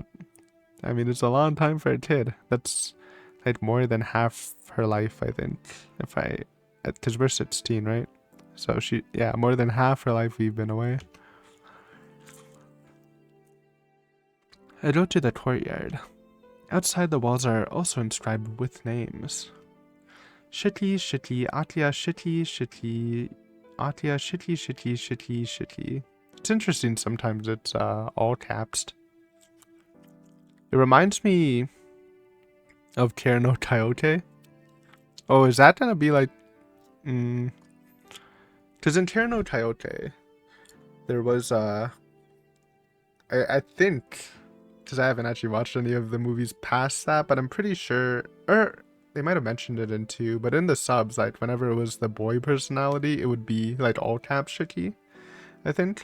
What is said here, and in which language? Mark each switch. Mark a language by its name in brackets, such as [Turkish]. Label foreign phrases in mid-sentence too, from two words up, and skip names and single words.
[English] I mean, it's a long time for a kid. That's like more than half her life, I think. Because we're 16, right? So more than half her life we've been away. I go to the courtyard. Outside, the walls are also inscribed with names. Shiki, Shiki, Atya, Shiki, Shiki, Atya, Shiki, Shiki, Shiki, Shiki. It's interesting, sometimes it's all capsed. It reminds me of Care no Kaioke. Oh, is that gonna be like... Because in Care no Kaioke, there was, I think, because I haven't actually watched any of the movies past that, but I'm pretty sure, or they might have mentioned it in 2, but in the subs, like, whenever it was the boy personality, it would be, like, all caps Shiki, I think.